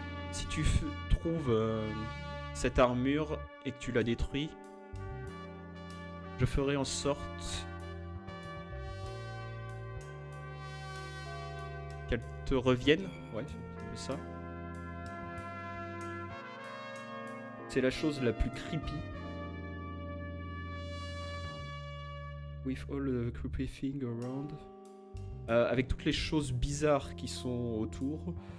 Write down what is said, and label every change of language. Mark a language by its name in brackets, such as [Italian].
[French] Si tu trouves cette armure et que tu la détruis, je ferai en sorte qu'elle te revienne. Ouais, c'est ça. C'est la chose la plus creepy. [English] With all the creepy things around. [French] Avec toutes les choses bizarres qui sont autour.